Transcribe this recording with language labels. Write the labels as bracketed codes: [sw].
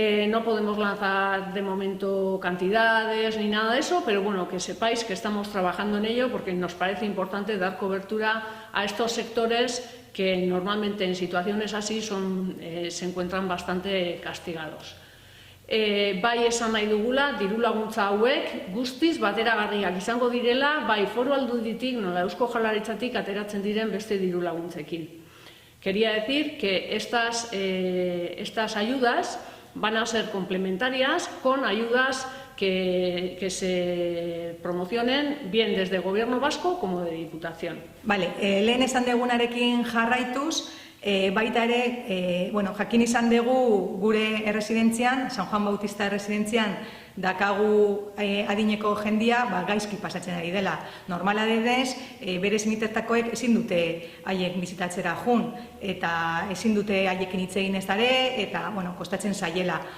[es] No podemos lanzar de momento cantidades ni nada de eso, pero bueno, que sepáis que estamos trabajando en ello porque nos parece importante dar cobertura a estos sectores que normalmente en situaciones así se encuentran bastante castigados. [eu] Bai esan nahi dugula, diru laguntza hauek guztiz bateragarriak izango direla, bai foru aldunditik, nola Eusko Jaurlaritzatik ateratzen diren beste diru laguntzekin. [es] Quería decir que estas ayudas van a ser complementarias con ayudas que se promocionen bien desde el Gobierno vasco como de Diputación. [eu] Vale, lehen esan degunarekin jarraituz, Baita ere, jakin izan dugu gure erresidentzian, San Juan Bautista erresidentzian, dakagu adineko jendia gaizki pasatzen ari dela. Normala denez, bere senitartekoek ezin dute haiek bizitatzera jun, eta ezin dute haiekin hitz egin ez dare, eta kostatzen zaiela.